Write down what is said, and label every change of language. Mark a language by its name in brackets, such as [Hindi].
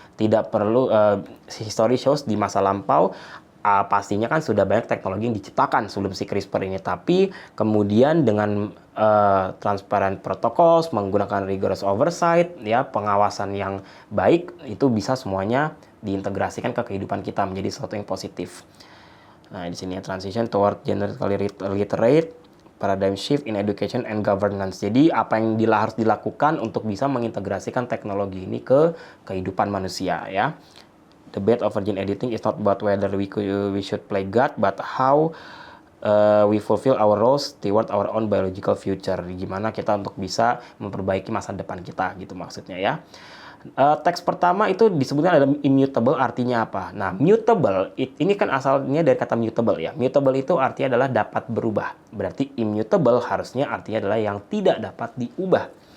[Indonesian] Tidak perlu [English] history shows [Indonesian] di masa lampau pastinya kan sudah banyak teknologi yang diciptakan sebelum si CRISPR ini, tapi kemudian dengan [English] transparent protocols, [Indonesian] menggunakan [English] rigorous oversight, [Indonesian] ya, pengawasan yang baik, itu bisa semuanya diintegrasikan ke kehidupan kita menjadi sesuatu yang positif. Nah, di sini ya, [English] transition toward genetically literate, paradigm shift in education and governance. [Indonesian] Jadi apa yang harus dilakukan untuk bisa mengintegrasikan teknologi ini ke kehidupan manusia, ya. [English] The debate over gene editing is not about whether we should play God, but how we fulfill our roles toward our own biological future. [Indonesian] Gimana kita untuk bisa memperbaiki masa depan kita, gitu maksudnya, ya. Teks pertama itu disebutkan ada immutable, artinya apa? Nah, mutable ini kan asalnya dari kata mutable, ya. Mutable itu artinya adalah dapat berubah. Berarti immutable harusnya artinya adalah yang tidak dapat diubah.